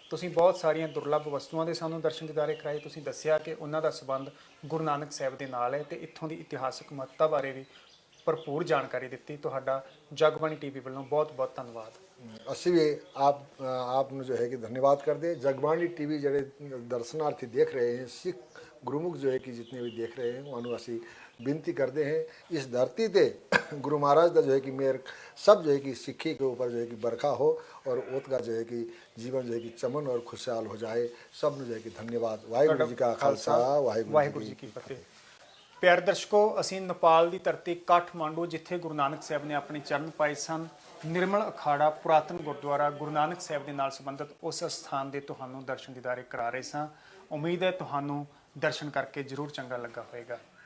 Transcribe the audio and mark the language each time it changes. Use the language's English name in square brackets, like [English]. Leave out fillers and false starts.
[Punjabi] ਤੁਸੀਂ ਬਹੁਤ ਸਾਰੀਆਂ ਦੁਰਲੱਭ ਵਸਤੂਆਂ ਦੇ ਸਾਨੂੰ ਦਰਸ਼ਨ ਦੀਦਾਰੇ ਕਰਾਏ। ਤੁਸੀਂ ਦੱਸਿਆ ਕਿ ਉਹਨਾਂ ਦਾ ਸੰਬੰਧ ਗੁਰੂ ਨਾਨਕ ਸਾਹਿਬ ਦੇ ਨਾਲ ਹੈ ਤੇ ਇੱਥੋਂ ਦੀ ਇਤਿਹਾਸਕ ਮਹੱਤਤਾ ਬਾਰੇ ਵੀ ਭਰਪੂਰ ਜਾਣਕਾਰੀ ਦਿੱਤੀ। ਤੁਹਾਡਾ ਜਗਬਾਣੀ ਟੀਵੀ ਵੱਲੋਂ ਬਹੁਤ ਬਹੁਤ ਧੰਨਵਾਦ। ਅਸੀਂ ਵੀ ਆਪ ਨੂੰ ਜੋ ਹੈ [Hindi] कि धन्यवाद कर दे। जगबाणी टीवी जड़े दर्शनार्थी देख रहे हैं, सिख गुरुमुख जो है कि जितने भी देख रहे हैं उन्होंने असी बेनती करते हैं इस धरती ते गुरु महाराज का जो है कि मेर सब जो है कि सिक्खी के ऊपर जो है कि बरखा हो और ओत का जो है कि जीवन जो है कि चमन और खुशहाल हो जाए। सब जो है कि धन्यवाद। वाहिगुरु जी का खालसा, वाहिगुरु जी की फतेह। [Punjabi] ਪਿਆਰੇ ਦਰਸ਼ਕੋ, ਅਸੀਂ ਨੇਪਾਲ ਦੀ ਧਰਤੀ ਕਾਠਮਾਂਡੂ, ਜਿੱਥੇ ਗੁਰੂ ਨਾਨਕ ਸਾਹਿਬ ਨੇ ਆਪਣੇ ਚਰਨ ਪਾਏ ਸਨ, ਨਿਰਮਲ ਅਖਾੜਾ ਪੁਰਾਤਨ ਗੁਰਦੁਆਰਾ ਗੁਰੂ ਨਾਨਕ ਸਾਹਿਬ ਦੇ ਨਾਲ ਸੰਬੰਧਿਤ ਉਸ ਸਥਾਨ ਦੇ ਤੁਹਾਨੂੰ ਦਰਸ਼ਨ ਦੀਦਾਰੇ ਕਰਾ ਰਹੇ ਸਾਂ। ਉਮੀਦ ਹੈ ਤੁਹਾਨੂੰ ਦਰਸ਼ਨ ਕਰਕੇ ਜ਼ਰੂਰ ਚੰਗਾ ਲੱਗਾ ਹੋਵੇਗਾ।